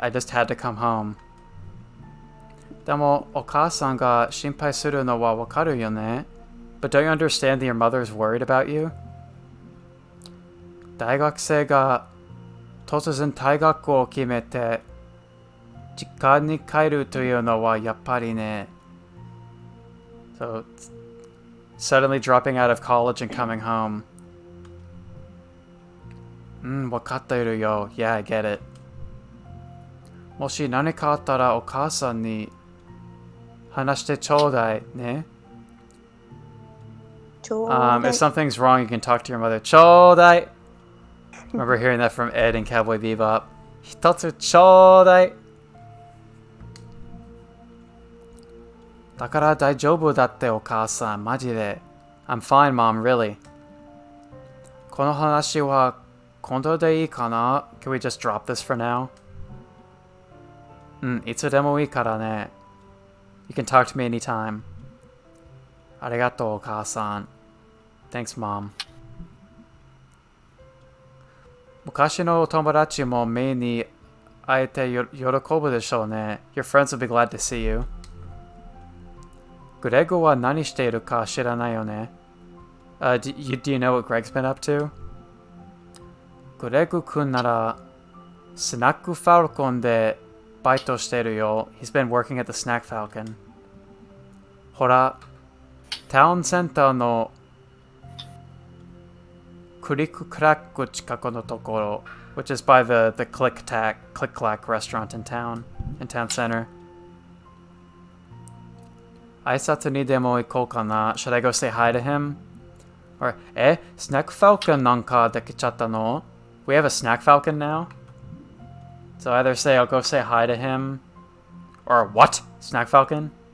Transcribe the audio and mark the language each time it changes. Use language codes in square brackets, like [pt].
[en] I just had to come home. [ja] Demo, okasan ga shinpai suru no wa wakaru yo ne? [en] But don't you understand that your mother is worried about you? [ja] 大学生が突然退学を決めて実家に帰るというのはやっぱりね。 [en] So, suddenly dropping out of college and coming home. [ja] わかっているよ。 [en] Yeah, I get it. [ja] もし何かあったらお母さんに話してちょうだいね。 [en] If something's wrong, you can talk to your mother. [ja] ちょうだい. [en] Remember hearing that from Ed in Cowboy Bebop. [ja] 一つちょうだい. だから大丈夫だってお母さん、マジで。 [en] I'm fine, mom, really. [ja] この話は今度でいいかな? [en] Can we just drop this for now? [ja] いつでもいいからね. [en] You can talk to me anytime. [ja] ありがとう、お母さん. [en] Thanks, mom. [ja] 昔のお友達も目に会えて喜ぶでしょうね. [en] Your friends will be glad to see you. [ja] グレグは何しているか知らないよね. [en] Do you know what Greg's been up to? [ja] グレグ君ならスナックファルコンでバイトしてるよ. [en] He's been working at the Snack Falcon. [ja] ほら、タウンセンターのクリッククラック近くのところ, [en] which is by the Click-Clack restaurant in town center. [ja] 挨拶にでも行こうかな. [en] Should I go say hi to him? Or, Snack Falcon [ja] なんかできちゃったの? [en] We have a Snack Falcon now? So either say I'll go say hi to him, or what? Snack Falcon?